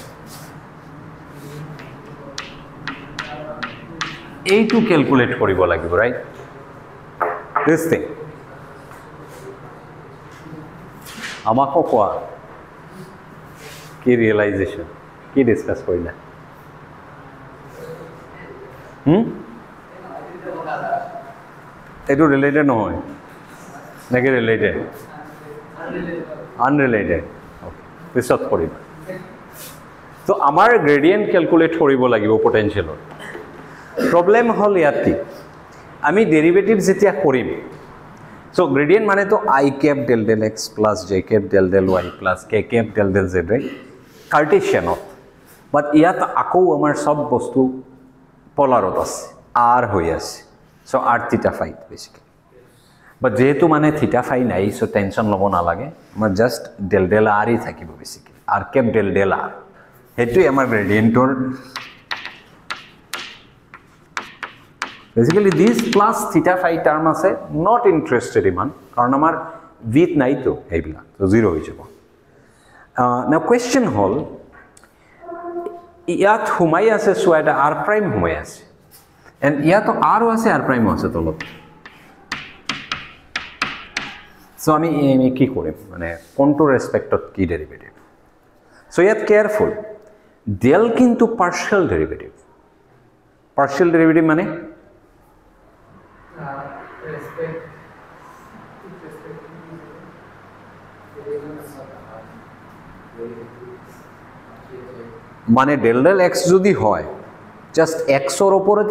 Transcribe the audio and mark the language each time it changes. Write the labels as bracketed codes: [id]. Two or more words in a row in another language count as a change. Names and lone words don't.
[as] এইটো ক্যালকুলেট কৰিব লাগিব [en] right this thing [as] আমাকো কোৱা কি রিয়েলাইজেশন কি ডিসকাস কৰিলা এইটো রিলেটেড নহয় নাকি [en] related unrelated okay [as] পিছত কৰিম তো আমাৰ গ্ৰেডিয়েন্ট ক্যালকুলেট কৰিব লাগিব পটেনশিয়ালৰ প্ৰবলেম হল ইয়াত কি আমি ডেরিভেটিভ যেতিয়া কৰিম সো গ্রেডিয়েন্ট মানে তো [en] I cap del del x plus j cap del del y plus k cap del del z right [as] কার্টেশিয়ান বাট ইয়াত আকৌ আমাৰ সব বস্তু পোলাৰত আছে r হৈ আছে [en] so r theta phi basically [as] বাট যেহেতু মানে থিটা ফাই নাই সো টেনশন লব না লাগে আমাৰ জাস্ট [en] del del r [as] ই থাকিব বেসিক্যালি [en] r cap del del r [as] হেতুই আমাৰ গ্রেডিয়েন্টৰ [en] basically this plus theta phi term [as] আছে [en] not interested [as] ইমান কারণ আমার with নাই তো এইবিলা তো জিরো হৈ যাব [en] now question [as] হল ইয়াত হুমাই আছে সো এটা [en] r prime [as] হুমাই আছে and ইয়াত তো r আছে [en] r prime [as] আছে তলত সো আমি কি কৰিম মানে কোনটো ৰেসপেক্টত কি ডেরিভেটিভ সো ইয়াত কেয়ারফুল del কিন্তু [en] partial derivative [as] মানে মানে [en] del del x [as] যদি হয় জাস্ট x এর উপরেতে